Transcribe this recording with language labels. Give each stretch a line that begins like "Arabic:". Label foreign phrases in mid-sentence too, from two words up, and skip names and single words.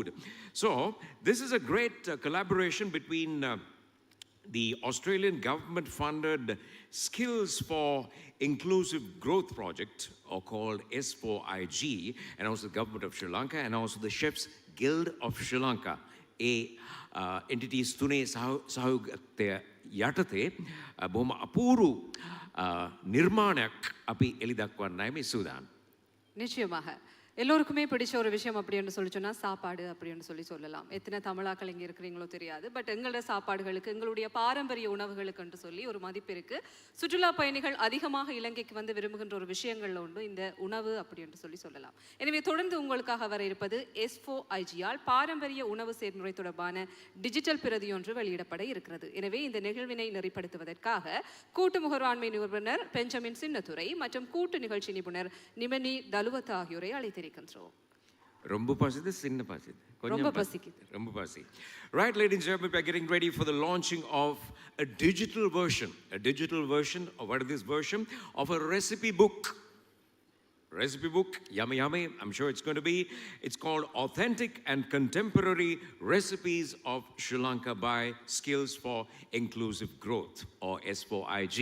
English: So this is a great collaboration between the Australian government-funded Skills for Inclusive Growth Project, or called S4IG, and also the government of Sri Lanka, and also the Chefs Guild of Sri Lanka.
Sinhala: Entities තුනේ සහයෝගය යටතේ බොහොම අපූර්ව නිර්මාණයක් අපි එළි දක්වන්නයි මේ සූදානම්.
Tamil: நிச்சயமாக எல்லோருக்குமே பிடிச்ச ஒரு விஷயம் அப்படின்னு சொல்லி சொன்னால் சாப்பாடு அப்படின்னு சொல்லலாம். எத்தனை தமிழாக்கள் இங்கே இருக்கிறீங்களோ தெரியாது, பட் எங்களோட சாப்பாடுகளுக்கு, எங்களுடைய பாரம்பரிய உணவுகளுக்கு என்று சொல்லி ஒரு மதிப்பு இருக்குது. சுற்றுலா பயணிகள் அதிகமாக இலங்கைக்கு வந்து விரும்புகின்ற ஒரு விஷயங்கள்ல ஒன்று இந்த உணவு அப்படி என்று சொல்லலாம். எனவே தொடர்ந்து உங்களுக்காக வர இருப்பது S4IGயால் பாரம்பரிய உணவு செயல்முறை தொடர்பான டிஜிட்டல் பிரதி ஒன்று வெளியிடப்பட இருக்கிறது. எனவே இந்த நிகழ்வினை நெறிப்படுத்துவதற்காக கூட்டு முகர்வாண்மை நிபுணர் பெஞ்சமின் சின்னத்துரை மற்றும் கூட்டு நிகழ்ச்சி நிபுணர் நிமனி தலுவத் ஆகியோரை அழைத்திருக்கிறோம். ரொம்ப பசிது, சின்ன பசிது. ரொம்ப பசிக்குது. ரொம்ப பசி.
English: Right, ladies and gentlemen, we are getting ready for the launching of a digital version. A digital version of what is this version? Of a recipe book. Recipe book, yummy, yummy. I'm sure it's going to be. It's called Authentic and Contemporary Recipes of Sri Lanka by Skills for Inclusive Growth, or S4IG.